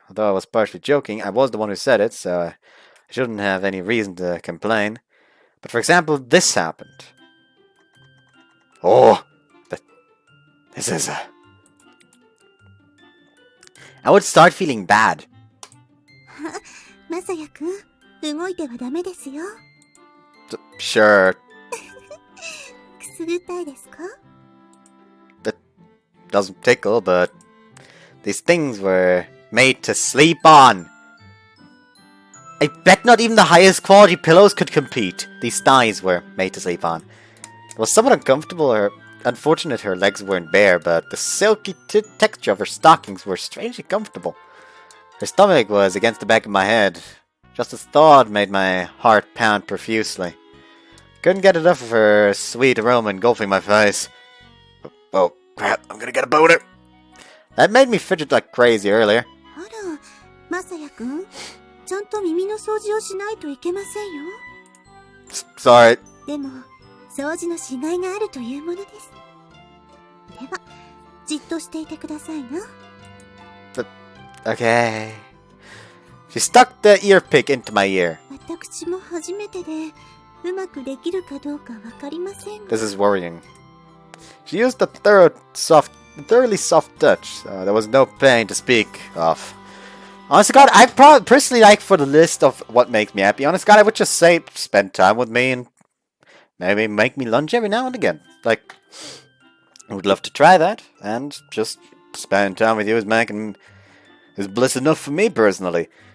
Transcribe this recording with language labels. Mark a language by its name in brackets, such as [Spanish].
[English] Although I was partially joking, I was the one who said it, so I shouldn't have any reason to complain. But for example, this happened. Oh! This is I would start feeling bad. [Japanese] まさやくん、動いてはダメですよ。 [English] Sure. [Japanese] くすぐったいですか? [English] That doesn't tickle, but these things were made to sleep on. I bet not even the highest quality pillows could compete. These thighs were made to sleep on. It was somewhat uncomfortable or unfortunate her legs weren't bare, but the silky texture of her stockings were strangely comfortable. Her stomach was against the back of my head. Just the thought made my heart pound profusely. Couldn't get enough of her sweet aroma engulfing my face. Oh crap, I'm gonna get a boner! That made me fidget like crazy earlier. [Japanese] あら、まさやくん、ちゃんと耳の掃除をしないといけませんよ。 [English] Sorry. [Japanese] でも、掃除のしがいがあるというものです。では、じっとしていてくださいな。 [English] Okay. She stuck the ear pick into my ear. [Japanese] 私も初めてで、うまくできるかどうかわかりませんが。 [English] This is worrying. She used a thoroughly soft touch. There was no pain to speak of. Honest God, I personally like for the list of what makes me happy. Honest God, I would just say spend time with me and maybe make me lunch every now and again. Like, I would love to try that, and just spend time with you is bliss enough for me personally.